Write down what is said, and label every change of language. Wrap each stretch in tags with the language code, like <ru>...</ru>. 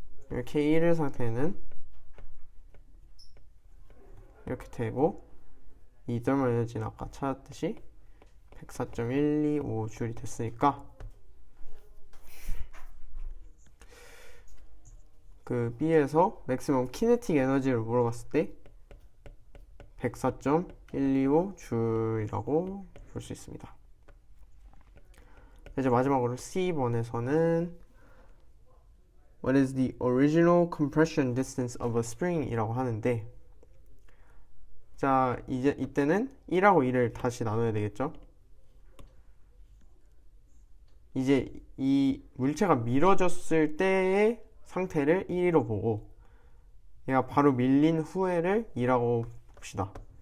<ko>이렇게 1일 상태는 이렇게 되고, 이 thermal 에너지는 아까 찾았듯이 104.125줄이 됐으니까 그 B에서 맥시멈 키네틱 에너지를 물어봤을 때 104.125줄이라고 볼 수 있습니다. 이제 마지막으로 C번에서는</ko> <en>What is the original compression distance of a spring?</en> <ko>이라고 하는데, 자, 이제 이때는 1하고 2를 다시 나눠야 되겠죠. 이제 이 물체가 밀어졌을 때의 상태를 1로 보고 얘가 바로 밀린 후에를 2라고 봅시다.</ko>